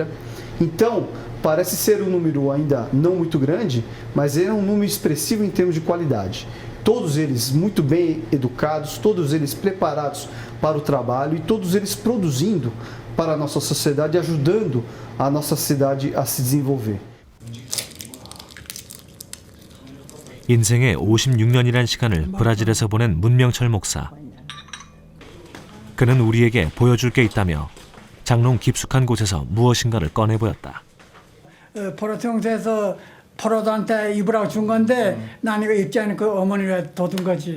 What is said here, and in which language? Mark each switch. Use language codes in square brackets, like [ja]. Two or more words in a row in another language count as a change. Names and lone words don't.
[pt] Então, parece ser um número ainda não muito grande, mas é um número expressivo em termos de qualidade. Todos eles muito bem educados, todos eles preparados para o trabalho e todos eles produzindo para a nossa sociedade, ajudando a nossa cidade a se desenvolver. [ko] 인생의 56년이란 시간을 브라질에서 보낸 문명철 목사. 그는 우리에게 보여줄 게 있다며 장롱 깊숙한 곳에서 무엇인가를 꺼내 보였다. 포로통에서 포로도한테 입으라고 준 건데 난 이거 입지 않고 그 어머니가 둬둔 거지.